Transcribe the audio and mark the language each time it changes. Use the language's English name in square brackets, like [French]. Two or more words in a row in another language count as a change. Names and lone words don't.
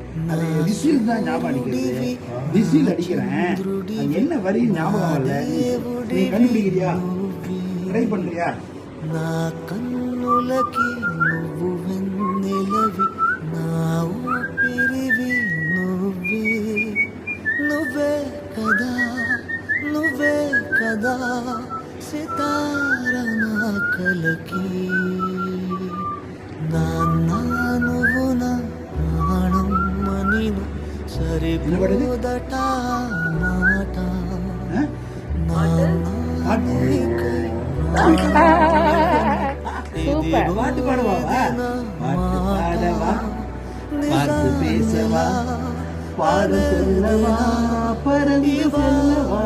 [Tamil] அது விசில் தான் ஞாபகம் அடிக்கிறது. விசில் அடிக்கிறேன், என்ன வரி ஞாபகம் வரல. நீ கண்டுபிடிக்கிறியா? ட்ரை பண்றியா? [Telugu] నా కన్నులకి నువ్వు వెన్నెలవి, నా ఊపిరివి నువ్వే, నువ్వే కదా, నువ్వే కదా సితార నా కలకి. నాన్న నువ్వు నా ప్రాణం మనిను సరిపోదట మాట. [Tamil] சூப்பர். பாட்டு பாடுவா? பாட்டு பாடவா? பாட்டு பேசவா? பாட சொல்லவா? பறந்து செல்லவா?